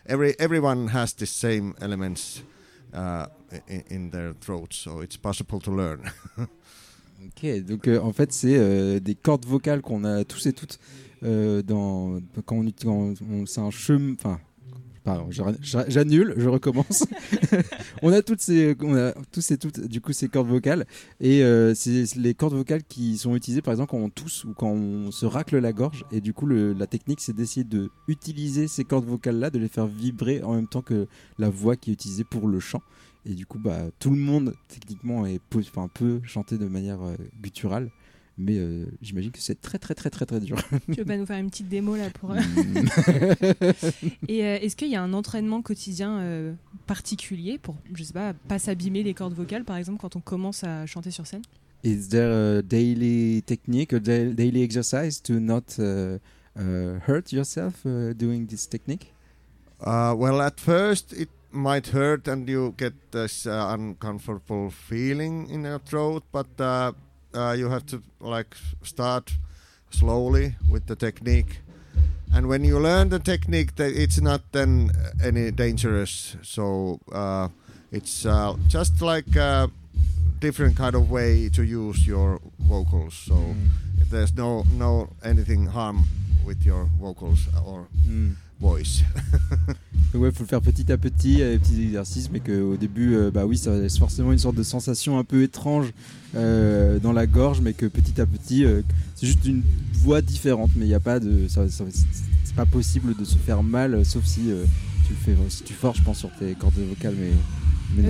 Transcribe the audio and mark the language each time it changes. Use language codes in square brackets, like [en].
[en] Everyone has the same elements in their throat, so it's possible to learn. [fr] Ok, donc en fait, c'est des cordes vocales qu'on a tous et toutes dans quand on utilise. C'est un chemin. Enfin, pardon, j'annule, je recommence. on a tous et toutes. Du coup, ces cordes vocales et c'est les cordes vocales qui sont utilisées, par exemple, quand on tousse ou quand on se racle la gorge. Et du coup, la technique, c'est d'essayer de utiliser ces cordes vocales-là, de les faire vibrer en même temps que la voix qui est utilisée pour le chant. Et du coup, bah, tout le monde, techniquement, peut chanter de manière gutturale. Mais j'imagine que c'est très, très, très, très, très dur. Tu veux pas nous faire une petite démo, là, pour... est-ce qu'il y a un entraînement quotidien particulier pour, je sais pas, pas s'abîmer les cordes vocales, par exemple, quand on commence à chanter sur scène? [en] Is there a daily technique, a daily exercise to not hurt yourself doing this technique? Well, at first, it might hurt and you get this uncomfortable feeling in your throat, but you have to like start slowly with the technique, and when you learn the technique, it's not then any dangerous, so it's just like a different kind of way to use your vocals, so there's no anything harm with your vocals or voice. [fr] Ouais, faut le faire petit à petit, avec des petits exercices, mais qu'au début, bah oui, ça laisse forcément une sorte de sensation un peu étrange dans la gorge, mais que petit à petit, c'est juste une voix différente, mais il n'y a pas de. C'est pas possible de se faire mal, sauf si tu le fais, si tu forces, je pense, sur tes cordes vocales, mais non.